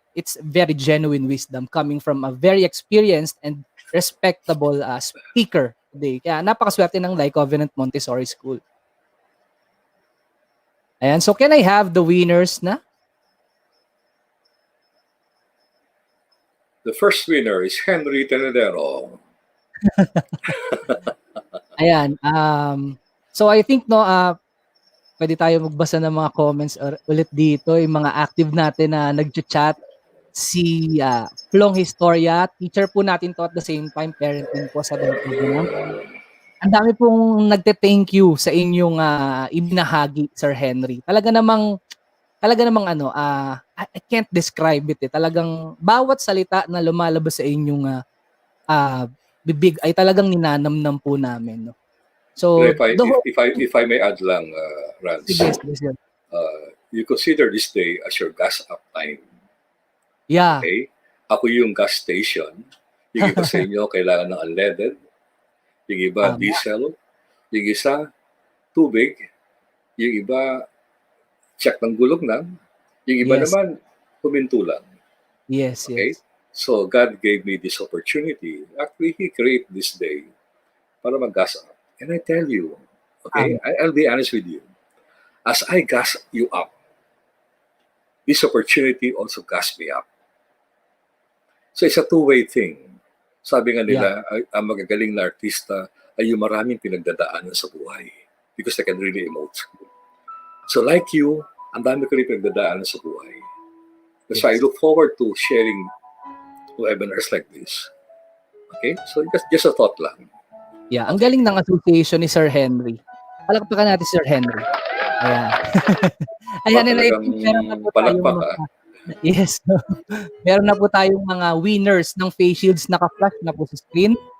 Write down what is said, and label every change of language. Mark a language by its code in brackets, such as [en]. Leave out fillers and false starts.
[en] It's very genuine wisdom coming from a very experienced and respectable speaker today. [tl] Kaya napakaswerte ng Life Covenant Montessori School. [en] Ayan, so can I have the winners na? The first winner is Henry Tenedero. [tl] Ayan, so I think pwede tayo magbasa ng mga comments ulit dito, yung mga active natin na nag-chat. Si Flong Historia, teacher po natin to [en] at the same time, [tl] parenting po sa Life Covenant. Ang dami pong nagte-thank you sa inyong ibinahagi, Sir Henry. Talaga namang [en] I can't describe it. [tl] Talagang bawat salita na lumalabas sa inyong bibig ay talagang ninanamnam po namin, no. So [en] if I may add lang, Rance, [tl] sige. [en] you consider this day as your gas up time. Yeah. [tl] Okay? Ako yung gas station. Yung iba sa inyo kailangan ng unleaded. Yung iba diesel. Yung isa tubig. Yung iba check ng gulong lang. Yung iba naman huminto lang. [en] Yes, okay? Yes. So God gave me this opportunity. Actually, He created this day [tl] para mag-gas up. [en] And I tell you, okay, I'll be honest with you. As I gas you up, this opportunity also gas me up. So it's a two-way thing. [tl] Sabi nga nila, ang magagaling na artista ay yung maraming pinagdadaanan sa buhay [en] because they can really emote. So like you, [tl] ang dami ko rin pinagdadaanan sa buhay. [en] So I look forward to sharing webinars like this. Okay? So just a thought lang. [tl] Yeah, ang galing ng association ni Sir Henry. Palakpakan natin Sir Henry. Ayan. Ayan, [en] and I think [tl] meron na po tayong yes. Meron na po tayong mga winners ng face shields, naka-flash na po sa screen.